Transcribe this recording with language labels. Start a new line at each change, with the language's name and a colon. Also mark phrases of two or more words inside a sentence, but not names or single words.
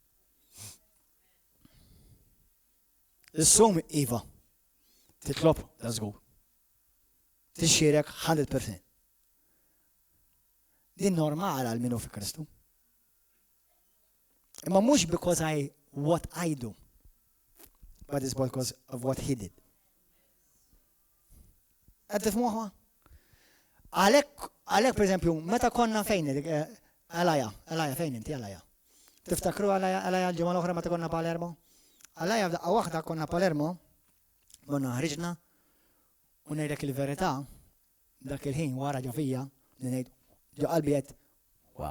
Maltese: Is-sum iva, titlob da żgur. Tixxierek 100%. Din normali għal minu fi Kristu. Imma mhux
English: because what I do, but it's because of what he did.
Maltese: Qed tifhmuha? Għalhekk pereżempju, meta konna fejn Alaja fejn inti Alaja. Tiftakru Alaja l-ġimgħa l-oħra meta konna Palermo? Alaja f'daqqa waħda konna Palermo, konna ħriġna u ngħidlek il-verità dak il-ħin wara ġo fija li ngħid ġo qalbi qed wow.